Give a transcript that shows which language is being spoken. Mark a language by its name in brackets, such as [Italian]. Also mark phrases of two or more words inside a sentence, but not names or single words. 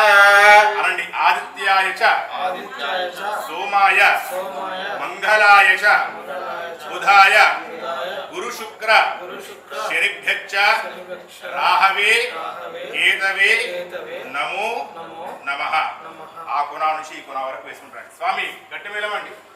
[Sanskrit] अनंడి आदित्याय च सोमाय मंगलाय च बुधाय गुरु शुक्र शनिभ्यश्च राहवे केतवे नमो नमः [Telugu] ఆ కొన నుంచి ఈ కొన వరకు వేసుకుంటారు స్వామి గట్టి మేలమండి